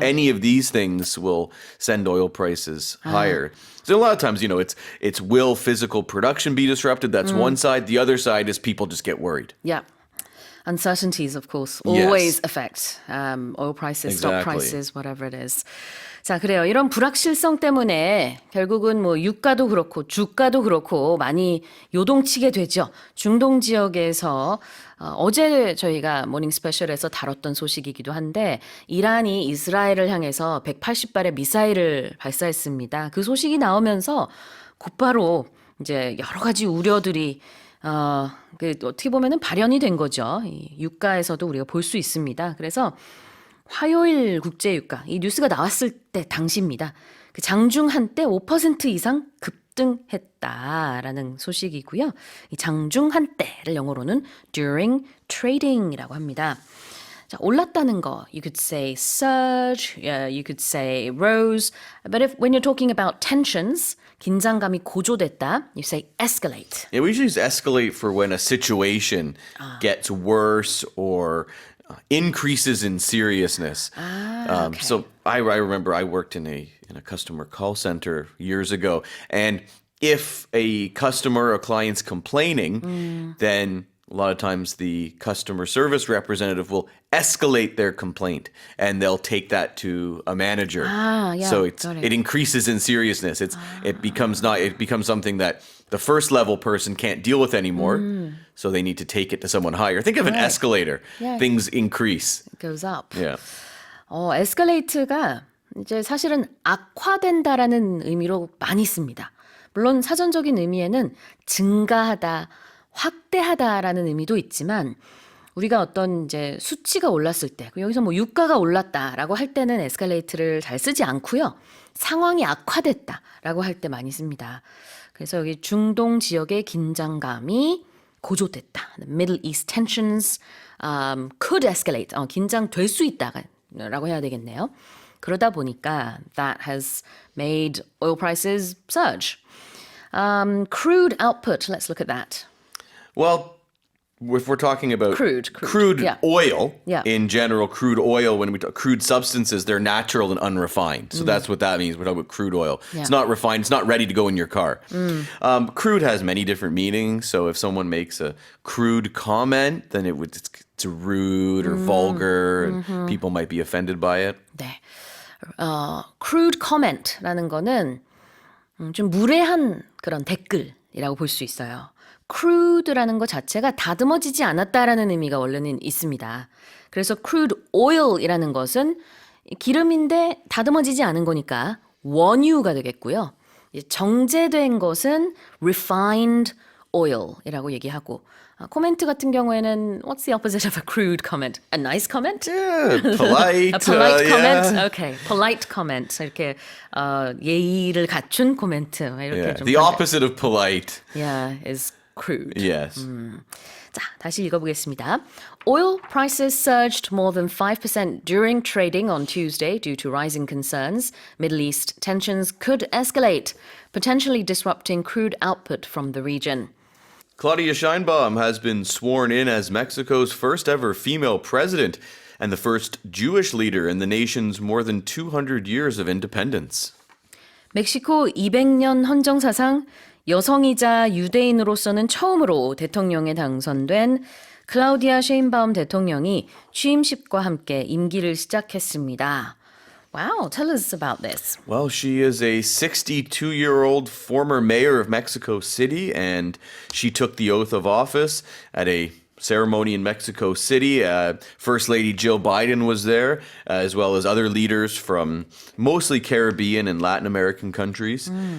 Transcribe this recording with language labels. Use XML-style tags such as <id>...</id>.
<en>any of these things will send oil prices higher. So a lot of times, it's will physical production be disrupted? That's one side. The other side is people just get worried. Yeah. Uncertainties, of course, Yes. always affect oil prices, stock prices, whatever it is.</en> <ko>자, 그래요. 이런 불확실성 때문에 결국은 뭐 유가도 그렇고 주가도 그렇고 많이 요동치게 되죠. 중동 지역에서 어제 저희가 모닝 스페셜에서 다뤘던 소식이기도 한데 이란이 이스라엘을 향해서 180발의 미사일을 발사했습니다. 그 소식이 나오면서 곧바로 이제 여러 가지 우려들이 어떻게 보면은 발현이 된 거죠. 이 유가에서도 우리가 볼 수 있습니다. 그래서 화요일 국제유가 이 뉴스가 나왔을 때 당시입니다. 그 장중 한때 5% 이상 급등했다라는 소식이고요. 이 장중 한때를 영어로는</ko> <en>during trading</en> <ko>이라고 합니다. 자, 올랐다는 거,</ko> <en>you could say surge, you could say rose. But if when you're talking about tensions,</en> <ko>긴장감이 고조됐다,</ko> <en>you say escalate. Yeah, we usually use escalate for when a situation gets worse or increases in seriousness. Okay. So I remember I worked in a customer call center years ago, and if a customer or client's complaining, then a lot of times the customer service representative will escalate their complaint and they'll take that to a manager. Yeah, So got it. it increases in seriousness. It becomes something that the first level person can't deal with anymore. So they need to take it to someone higher. Think of an escalator. Yeah. Things increase. It goes up. Yeah.</en> <ko>escalate가 이제 사실은 악화된다라는 의미로 많이 씁니다. 물론 사전적인 의미에는 증가하다, 확대하다라는 의미도 있지만 우리가 어떤 이제 수치가 올랐을 때 여기서 뭐 유가가 올랐다라고 할 때는 에스컬레이트를 잘 쓰지 않고요. 상황이 악화됐다라고 할 때 많이 씁니다. 그래서 여기 중동 지역의 긴장감이 고조됐다.</ko> <en>Middle East tensions could escalate.</en> <ko>긴장될 수 있다라고 해야 되겠네요. 그러다 보니까</ko> <en>that has made oil prices surge. Crude output, let's look at that. Well, if we're talking about Crude, yeah. oil Yeah. in general, crude oil, when we talk crude substances, they're natural and unrefined. So that's what that means. We're talking about crude oil. Yeah. It's not refined. It's not ready to go in your car. Crude has many different meanings. So if someone makes a crude comment, then it's rude or vulgar, and people might be offended by it.</en> <ko>네. crude comment라는 거는 좀 무례한 그런 댓글이라고 볼 수 있어요. crude라는 것 자체가 다듬어지지 않았다라는 의미가 원래는 있습니다. 그래서 crude oil이라는 것은 기름인데 다듬어지지 않은 거니까 원유가 되겠고요. 정제된 것은 refined oil이라고 얘기하고 코멘트 같은 경우에는</ko> <en>what's the opposite of a crude comment? A nice comment? Yeah, polite. A polite comment? Yeah. Okay, polite comment.</en> <ko>이렇게 예의를 갖춘 코멘트 이렇게</ko> <en>Yeah.</en> <ko>좀</ko> <en>The opposite of polite. Yeah, is crude. Yes.</en> <ko>자, 다시 읽어보겠습니다.</ko> <en>Oil prices surged more than 5% during trading on Tuesday due to rising concerns. Middle East tensions could escalate, potentially disrupting crude output from the region. Claudia Sheinbaum has been sworn in as Mexico's first ever female president and the first Jewish leader in the nation's more than 200 years of independence.</en> <ko>멕시코 200년 헌정사상 여성이자 유대인으로서는 처음으로 대통령에 당선된 클라우디아 셰인바움 대통령이 취임식과 함께 임기를 시작했습니다.</ko> <en>Wow, tell us about this. Well, she is a 62-year-old former mayor of Mexico City, and she took the oath of office at a ceremony in Mexico City. First Lady Jill Biden was there, as well as other leaders from mostly Caribbean and Latin American countries.</en>